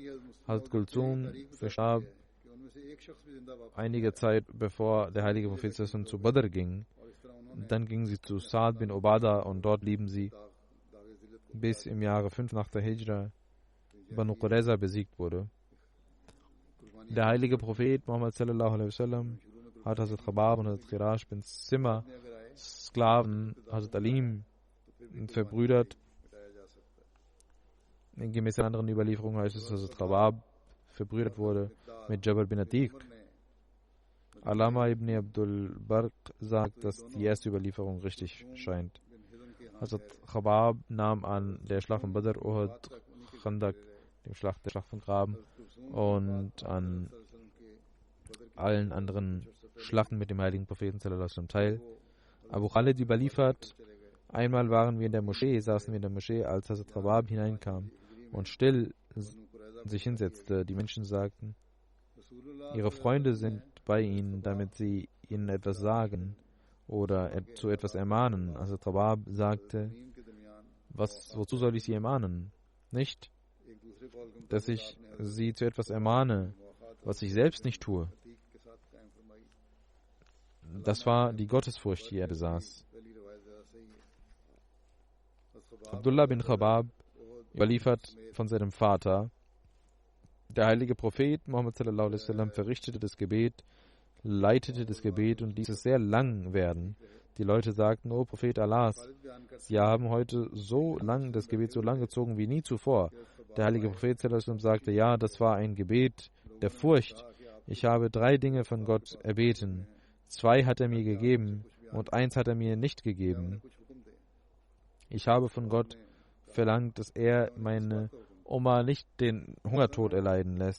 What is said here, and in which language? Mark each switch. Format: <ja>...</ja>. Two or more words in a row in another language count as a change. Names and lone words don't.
<de>Hazrat Kulsum verstarb einige Zeit bevor der heilige Prophet zu Badr ging. Dann gingen sie zu Sa'd bin Ubada und dort blieben sie bis im Jahre 5 nach der Hijra Banu Qurayza besiegt wurde. Der heilige Prophet Muhammad</de> <ar>صلى الله عليه وسلم</ar> <de>hat Hazrat Khabab und Hazrat Khirash bin Zimmer Sklaven Hazrat Alim verbrüdert. Gemäß einer anderen Überlieferung heißt es, dass Hazrat Khabab verbrüdert wurde mit Jabal bin Atiq. Alama ibn Abdul Barq sagt, dass die erste Überlieferung richtig scheint. Hazrat Khabab nahm an der Schlacht von Badr, Uhud, Khandak, der Schlacht von Graben und an allen anderen Schlachten mit dem heiligen Propheten</de> <ar>صلى الله عليه وسلم</ar> <de>teil. Abu Khalid überliefert, einmal waren wir in der Moschee, saßen wir in der Moschee, als Hazrat Khabab hineinkam und still sich hinsetzte. Die Menschen sagten, ihre Freunde sind bei ihnen, damit sie ihnen etwas sagen oder zu etwas ermahnen. Hazrat Khabab sagte, wozu soll ich sie ermahnen? Nicht, dass ich sie zu etwas ermahne, was ich selbst nicht tue. Das war die Gottesfurcht, die er besaß. Abdullah bin Khabab überliefert von seinem Vater, der heilige Prophet Muhammad</de> <ar>صلى الله عليه وسلم</ar> <de>verrichtete das Gebet, leitete das Gebet und ließ es sehr lang werden. Die Leute sagten, O Prophet Allahs, Sie haben heute das Gebet so lang gezogen wie nie zuvor. Der heilige Prophet</de> <ar>صلى الله عليه وسلم</ar> <de>sagte, ja, das war ein Gebet der Furcht. Ich habe 3 Dinge von Gott erbeten. 2 hat er mir gegeben und 1 hat er mir nicht gegeben. Ich habe von Gott verlangt, dass er meine Oma nicht den Hungertod erleiden lässt.</de>